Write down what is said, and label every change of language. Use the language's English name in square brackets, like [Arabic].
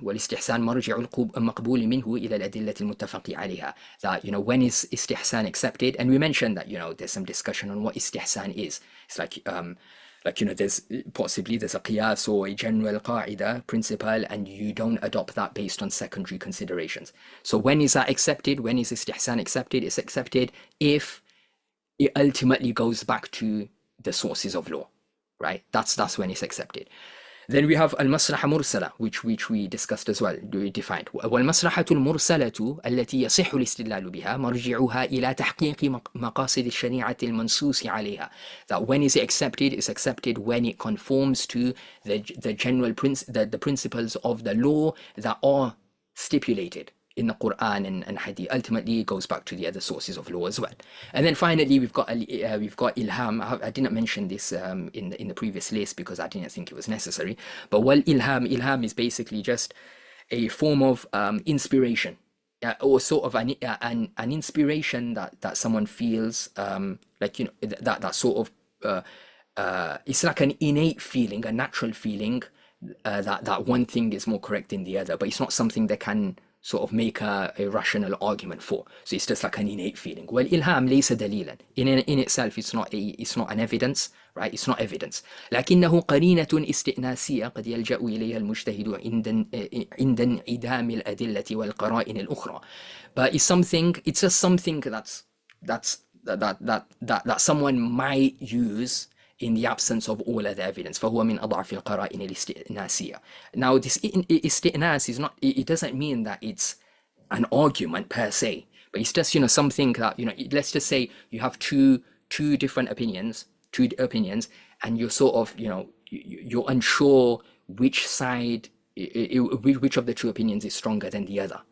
[Arabic] والاستحسان مرجع المقبول منه إلى الأدلة المتفق عليها. [English] That when is Istihsan accepted? And we mentioned that there's some discussion on what Istihsan is. It's like there's a Qiyas or a general qaida principle, and you don't adopt that based on secondary considerations. So when is that accepted? When is Istihsan accepted? It's accepted if it ultimately goes back to the sources of law, right? That's when it's accepted. Then we have al-Maslahah Mursalah, which we discussed as well, we defined. [Arabic] وَالْمَصْلَحَةُ الْمُرْسَلَةُ التي يصح الاستدلال بها مرجعها إلى تحقيق مقاصد الشريعة المنصوص عليها. [English] That when is it accepted? It's accepted when it conforms to the general the principles of the law that are stipulated in the Quran and Hadith. Ultimately, it goes back to the other sources of law as well. And then finally, we've got Ilham. I didn't mention this in the previous list because I didn't think it was necessary. But Ilham is basically just a form of inspiration, or sort of an inspiration that someone feels, that sort of it's like an innate feeling, a natural feeling that one thing is more correct than the other, but it's not something that can sort of make a rational argument for. So it's just like an innate feeling. Well, [Arabic] ilham laysa dalilan. [English] In itself, it's not an evidence, right? It's not evidence. [Arabic] لكنه قرينة استئناسية قد يلجأ إليها المجتهد عند انعدام الأدلة والقرائن الأخرى. [English] But it's just something that someone might use in the absence of all other evidence. [Arabic] فهو من أضعف القرائن الاستئناسية. [English] Now this استئناس is not, it doesn't mean that it's an argument per se, but it's just something that let's just say you have two different opinions, and you're sort of you're unsure which side, which of the two opinions is stronger than the other.